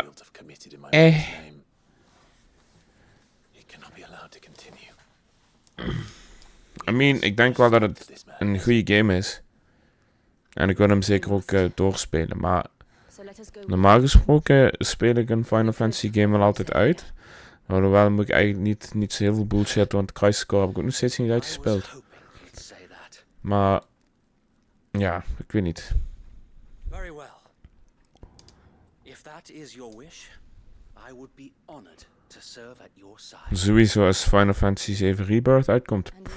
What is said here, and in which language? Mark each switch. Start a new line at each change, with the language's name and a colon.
English: Shields have committed in my mother's name. It cannot be allowed to continue. I mean,
Dutch: ik denk wel dat het een goede game is. En ik wil hem zeker ook doorspelen, maar...
English: So let us go.
Dutch: Normaal gesproken speel ik een Final Fantasy game wel altijd uit. Alhoewel moet ik eigenlijk niet zo heel veel bullshit, want Crysis-Core heb ik ook nog steeds niet uitgespeeld. Maar... Ja, ik weet niet.
English: Very well. If that is your wish, I would be honored to serve at your side.
Dutch: Sowieso als Final Fantasy 7 Rebirth uitkomt.